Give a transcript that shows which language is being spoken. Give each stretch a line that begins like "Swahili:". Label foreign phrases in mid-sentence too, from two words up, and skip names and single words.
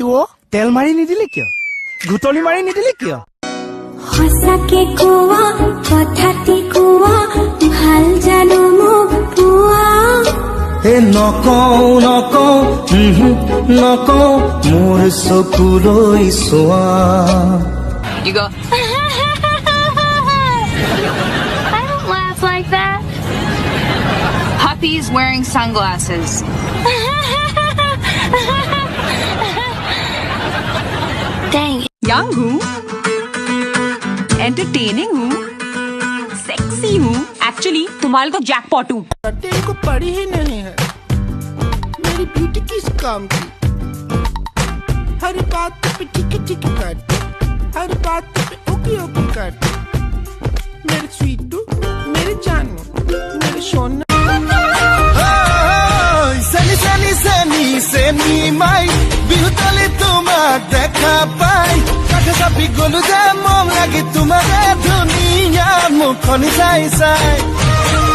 Assamese: তেল মাৰি নিদিলি কিয় ঘুটলি মাৰি নিদিলি কিয় সঁচাকে কোৱা কথাটি কোৱা ভাল জানো মোক পোৱা নকওঁ মোৰ চকুলৈ চোৱা
English: You go. I don't laugh like that. Puppy's wearing sunglasses. Dang it.
Hindi: Young हूँ, entertaining हूँ, sexy हूँ. Actually, तुम्हारे तो jackpot हूँ. तेरे को पड़ी ही नहीं है मेरी ब्यूटी किस काम की हर बात पे टिकी टिकी करती हर बात पे ओके ओके करती मेरे स्वीटू मेरे जानू मेरे सोना
Assamese: চেনি মাই বিহুতলি তোমাক দেখা পাই কাষে চাপি গলো যে মন লাগি তোমাৰে ধুনীয়া মুখনি চাই চাই